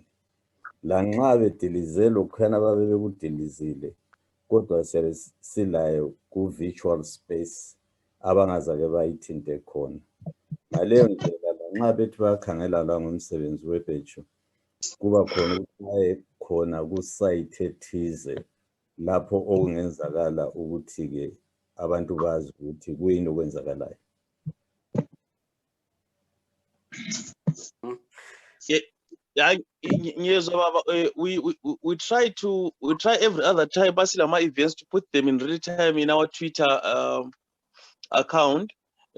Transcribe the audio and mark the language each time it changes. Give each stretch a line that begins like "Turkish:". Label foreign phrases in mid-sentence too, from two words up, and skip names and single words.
North Ndebele: la nxa bedilizela ukukhana babe bekudilizile kodwa silayo ku
English: virtual space
North Ndebele: abangazake bayithinte khona ngaleyo ndlela la nxa bethi bayakhangela la ngomsebenzi weBhetshu kuba khona ukuthi khona ku site ethize lapho okungenzakala ukuthi ke abantu bazi ukuthi kuyini okwenzakalayo.
English: Yes, we try every other time Basilama events to put them in real time in our Twitter account.